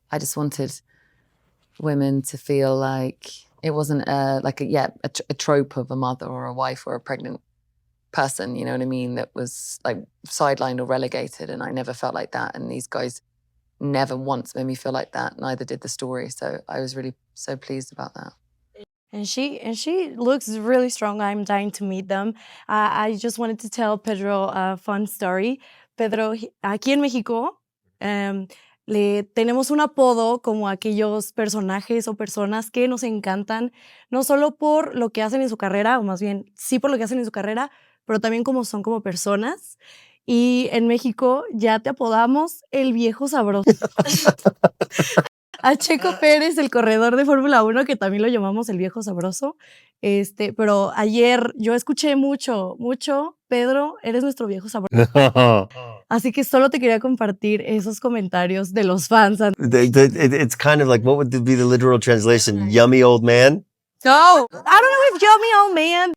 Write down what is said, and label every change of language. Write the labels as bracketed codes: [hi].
[en] I just wanted women to feel like it wasn't a trope of a mother or a wife or a pregnant person, you know what I mean, that was like sidelined or relegated, and I never felt like that, and these guys never once made me feel like that, neither did the story, so I was really so pleased about that. And she looks really strong. I'm dying to meet them. I just wanted to tell Pedro a fun story. [es] Pedro, aquí en México, le tenemos un apodo como aquellos personajes o personas que nos encantan, no solo por lo que hacen en su carrera, o más bien sí por lo que hacen en su carrera, pero también cómo son como personas. Y en México ya te apodamos el viejo sabroso. A Checo Pérez, el corredor de Fórmula 1, que también lo llamamos el viejo sabroso. Pero ayer yo escuché mucho, Pedro, eres nuestro viejo sabroso. Así que solo te quería compartir esos comentarios de los fans. [en] It's kind of like, what would be the literal translation? Yummy old man? No, I don't know if yummy old man.